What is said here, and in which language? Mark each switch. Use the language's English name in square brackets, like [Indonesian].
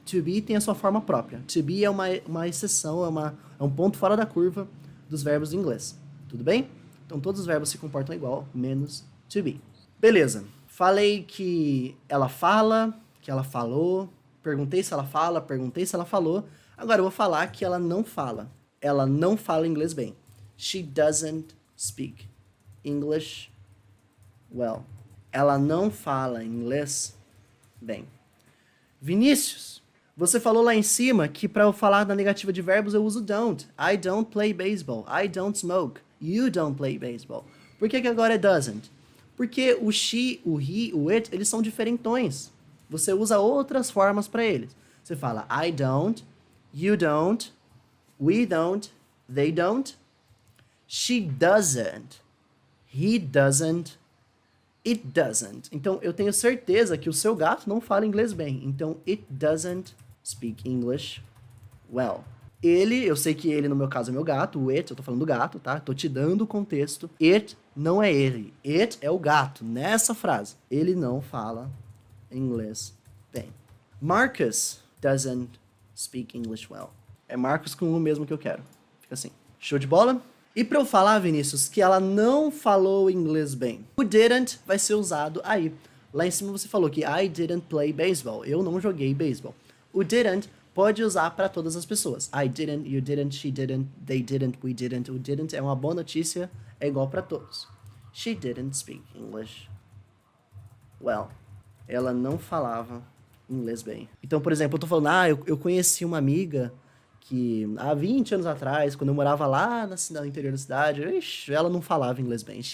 [Portuguese] To be tem a sua forma própria. To be é uma exceção, é um ponto fora da curva dos verbos em inglês. Tudo bem? Então todos os verbos se comportam igual, menos to be. Beleza. Falei que ela fala, que ela falou. Perguntei se ela fala, perguntei se ela falou. Agora eu vou falar que ela não fala. Ela não fala inglês bem. [English] She doesn't speak English well. [Portuguese] Ela não fala inglês bem. Vinícius, você falou lá em cima que para eu falar da negativa de verbos eu uso don't. [English] I don't play baseball. I don't smoke. You don't play baseball. [Portuguese] Por que agora é doesn't? Porque o she, o he, o it, eles são diferentões. Você usa outras formas para eles. Você fala [English] I don't, you don't, we don't, they don't, she doesn't, he doesn't, it doesn't. [Portuguese] Então, eu tenho certeza que o seu gato não fala inglês bem. [English] Então, it doesn't speak English well. [Portuguese] Ele, eu sei que ele, no meu caso, é meu gato. O it, eu tô falando do gato, tá? Tô te dando o contexto. It não é ele. It é o gato. Nessa frase. Ele não fala inglês bem. [English] Marcus doesn't speak English well. [Portuguese] É Marcus com o mesmo que eu quero. Fica assim. Show de bola? E para eu falar, Vinícius, que ela não falou inglês bem, o didn't vai ser usado aí. Lá em cima você falou que [English] I didn't play baseball. [Portuguese] Eu não joguei beisebol. O didn't pode usar para todas as pessoas. [English] I didn't, you didn't, she didn't, they didn't, we didn't. [Portuguese] O didn't é uma boa notícia, é igual para todos. [English] She didn't speak English well. [Portuguese] Ela não falava inglês bem. Então, por exemplo, eu tô falando, eu conheci uma amiga que há 20 anos atrás, quando eu morava lá no interior da cidade, ela não falava inglês bem.